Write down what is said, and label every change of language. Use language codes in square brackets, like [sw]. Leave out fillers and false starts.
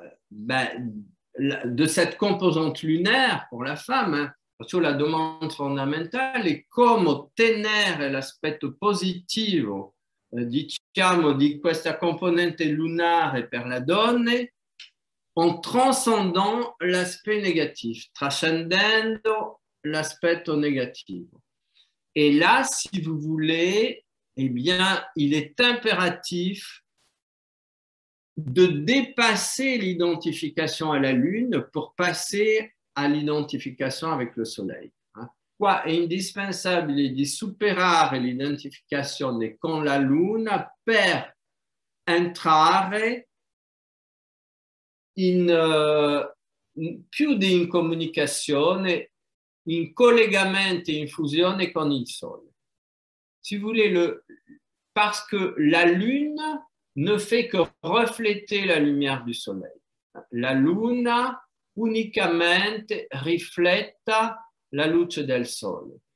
[fr] de cette composante lunaire pour la femme, [it] perciò la domanda fondamentale è come ottenere l'aspetto positivo diciamo di questa componente lunare per la donna [fr] en transcendant l'aspect négatif, [it] trascendendo l'aspetto negativo. [fr] Et là, si vous voulez, eh bien, il est impératif de dépasser l'identification à la Lune pour passer à l'identification avec le Soleil. [it] Qua è indispensabile di superare l'identificazione con la Luna per entrare più in comunicazione, in collegamento, in fusione con il Sole. [fr] Si vous voulez, parce que la Lune ne fait que refléter la lumière du Soleil. [it] La Luna unicamente rifletta la luce del Sole.